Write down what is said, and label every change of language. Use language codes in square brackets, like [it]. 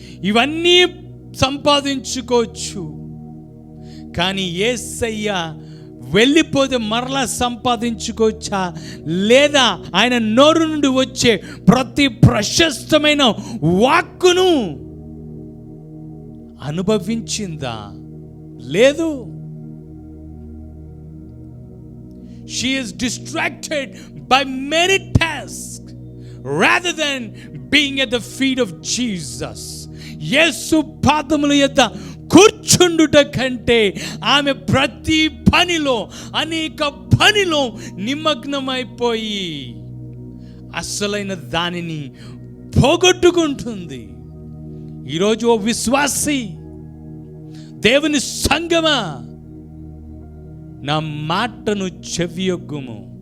[te] ఇవన్నీ సంపాదించుకోవచ్చు, కానీ యేసయ్య వెళ్ళిపోతే మరలా సంపాదించుకోవచ్చా, లేదా ఆయన నోరు నుండి వచ్చే ప్రతి ప్రశస్తమైన వాక్కును అనుభవించిందా? లేదు. [en] She is distracted by many tasks rather than being at the feet of Jesus. [te] యేసు పాదముల యొద్ద కూర్చుండుట కంటే ఆమె ప్రతి పనిలో, అనేక పనిలో నిమగ్నమైపోయి అసలైన దానిని పోగొట్టుకుంటుంది. ఈరోజు ఓ విశ్వాసి, దేవుని సంగమా, నా మాటను చెవియొగ్గుము.